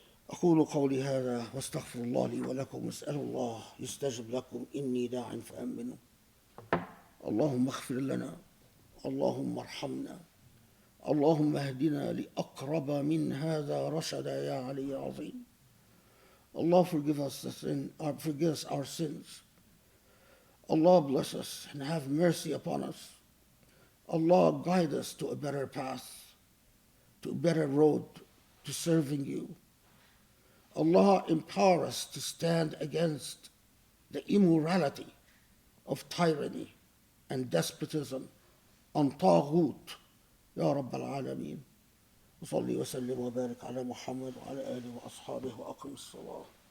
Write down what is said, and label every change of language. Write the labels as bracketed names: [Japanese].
[Arabic] أقول قولي هذا واستغفر الله لي ولكم واسأل الله يستجب لكم إني داع فأمنوا. اللهم اغفر لنا، اللهم ارحمنا، اللهم اهدنا لأقرب من هذا رشدا يا علي عظيم. [English] Allah forgive us our sins. Allah bless us and have mercy upon us. Allah guide us to a better path, to a better road, to serving you. Allah empower us to stand against the immorality of tyranny and despotism on [Arabic] طاغوت يا رب العالمين. وصلي وسلم وبارك على محمد وعلى آله وأصحابه وأقم الصلاة.